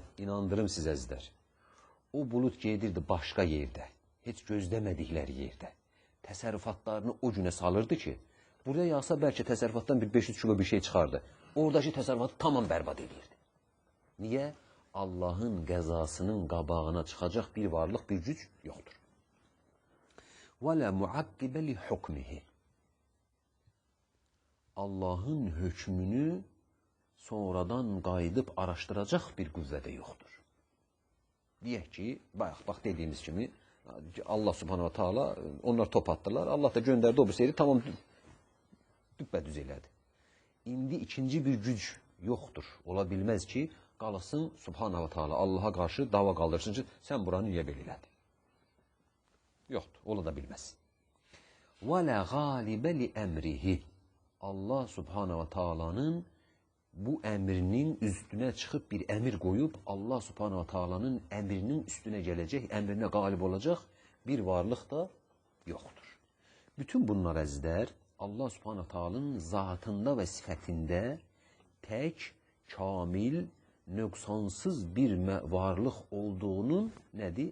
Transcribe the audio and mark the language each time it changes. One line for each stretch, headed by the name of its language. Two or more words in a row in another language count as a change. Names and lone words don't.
Azerbaijani: İnandırım sizə əzizlər. O bulut gedirdi başqa yerdə, heç gözləmədikləri yerdə. Təsərrüfatlarını o günə salırdı ki, buraya yağsa bəlkə təsərrüfatdan bir 500 kilo bir şey çıxardı. Oradakı təsərrüfatı tamam bərbad edirdi. Niyə? Allahın qəzasının qabağına çıxacaq bir varlıq, bir güc yoxdur.
Arabic: وَلَا مُعَقِّبَ لِحُكْمِهِ
Azerbaijani: Allahın hökmünü sonradan qayıdıb araşdıracaq bir qüvvə də yoxdur. Deyək ki, bax dediyimiz kimi,
Arabic: الله سبحانه وتعالى,
Azerbaijani: onlar top atdılar, Allah da göndərdi o bir seyri, tamam düppədüz elədi. İndi ikinci bir güc yoxdur. Ola bilməz ki, qalasın
Arabic: سبحانه وتعالى,
Azerbaijani: Allaha qarşı dava qaldırsın ki, sən buranı niyə belə elədin? Yoxdur, ola da bilməz.
Arabic: وَلَا غَالِبَ لِأَمْرِهِ الله سبحانه وتعالى
Azerbaijani: bu əmrinin üstünə çıxıb bir əmir qoyub,
Arabic: الله سبحانه وتعالى
Azerbaijani: əmrinin üstünə gələcək, əmrinə qalib olacaq bir varlıq da yoxdur. Bütün bunlar əzizlər,
Arabic: الله سبحانه وتعالى
Azerbaijani: zatında və sifətində tək, kamil, nöqsansız bir varlıq olduğunun nədir?